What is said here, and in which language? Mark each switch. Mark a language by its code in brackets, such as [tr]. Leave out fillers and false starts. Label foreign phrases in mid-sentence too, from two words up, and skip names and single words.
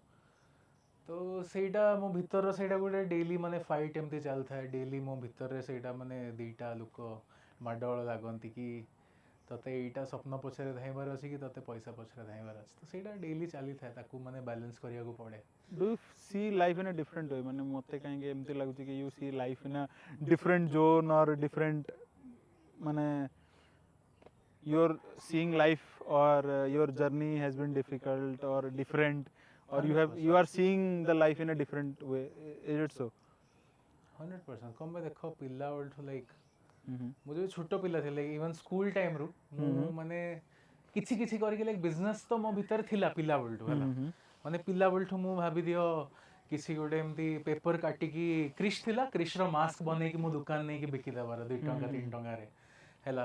[or] ତ ସେଇଟା ମୋ ଭିତର ସେଇଟା ଗୋଟେ ଡେଲି ମାନେ ଫାଇଟ୍ ଏମିତି ଚାଲିଥାଏ, ଡେଲି ମୋ ଭିତରେ ସେଇଟା ମାନେ ଦୁଇଟା ଲୋକ ମାଡ଼ଗୋଳ ଲାଗନ୍ତି କି ତତେ ଏଇଟା ସ୍ୱପ୍ନ ପଛରେ ଧାଇଁବାର ଅଛି କି ତତେ ପଇସା ପଛରେ ଧାଇଁବାର ଅଛି, ତ ସେଇଟା ଡେଲି ଚାଲିଥାଏ, ତାକୁ ମାନେ ବାଲାନ୍ସ କରିବାକୁ ପଡ଼େ। [en] Do you see life in a different way? [or] ମାନେ ମୋତେ କାହିଁକି ଏମିତି ଲାଗୁଛି କି [en] you see life in a different zone or different ମାନେ your seeing life or your journey has been difficult or different or you are seeing the life in a different way. Is it so? 100%। [or] କ'ଣ ପାଇଁ ଦେଖ ପିଲା ବେଳଠୁ ଲାଇକ୍ ମୁଁ ଯେବେ ଛୋଟ ପିଲା ଥିଲି [en] even school timeରୁ [or] ମୁଁ ମାନେ କିଛି କିଛି କରିକି [en] like business [or] ତ ମୋ ଭିତରେ ଥିଲା ପିଲା ବେଳଠୁ ହେଲା। ମାନେ ପିଲା ବେଳଠୁ ମୁଁ ଭାବିଦିଅ କିଛି ଗୋଟେ ଏମିତି ପେପର କାଟିକି କ୍ରିଶ୍ ଥିଲା, କ୍ରିଶ୍ର ମାସ୍କ ବନେଇକି ମୁଁ ଦୋକାନ ନେଇକି ବିକିଦେବାର 2 ଟଙ୍କା 3 ଟଙ୍କାରେ ହେଲା।